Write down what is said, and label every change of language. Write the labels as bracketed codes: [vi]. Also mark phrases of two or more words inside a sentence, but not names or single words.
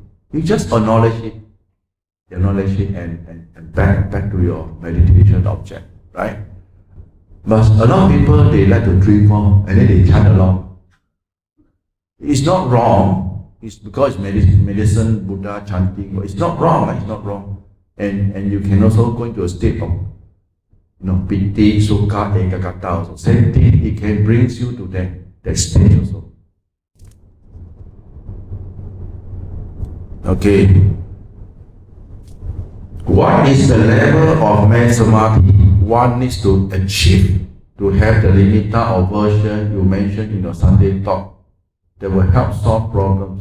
[en] You just acknowledge it, and back to your meditation object, right? But a lot of people, they like to dream on and then they chant along. It's not wrong. It's because it's medicine, Buddha chanting. But it's not wrong. It's not wrong. And you can also go into a state of, [pi] piti, sukha, ekagata [en] also. Same thing. It can bring you to that stage also. Okay. What is the level of man samadhi one needs to achieve to have the limita or version you mentioned in your Sunday talk that will help solve problems?